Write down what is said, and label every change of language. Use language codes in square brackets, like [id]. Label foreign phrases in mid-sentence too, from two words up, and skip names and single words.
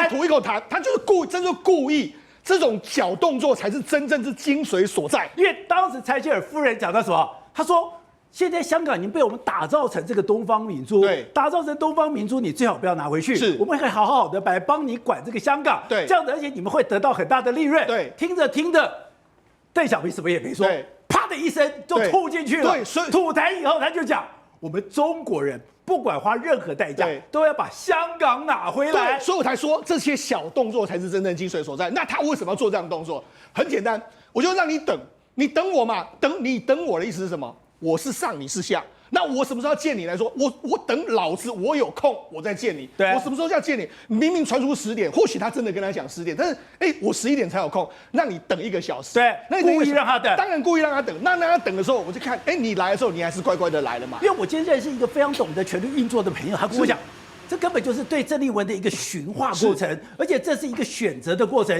[zh] 對，吐一口痰，他就是故意。這種小動作才是真正之精髓所在。因為當時柴契爾夫人講到什麼？他說，現在香港已經被我們打造成這個東方明珠，對，打造成東方明珠，你最好不要拿回去，是，我們會好好的來幫你管這個香港，對，這樣子，而且你們會得到很大的利潤，對，聽着，鄧小平什麼也沒說，啪的一聲就吐進去了，對，所以吐痰以後他就講，我們中國人不管花任何代價，都要把香港拿回來，對，所以我才說這些小動作才是真正精髓所在。那他為什麼要做這樣的動作？很簡單，我就讓你等，你等我嘛，你等我的意思是什麼？我是上，你是下。那我什麼時候要見你來說？我等老子我有空我再見你。對，我什麼時候要見你？明明傳出10點，或許他真的跟他講10點，但是我11點才有空，讓你等1個小時。對，那故意讓他等，當然故意讓他等。那讓他等的時候，我就看，你來的時候你還是乖乖的來了嘛。因為我今天認識一個非常懂得權力運作的朋友，他跟我講。這根本就是對鄭麗文的一個馴化過程，而且這是一個選擇的過程。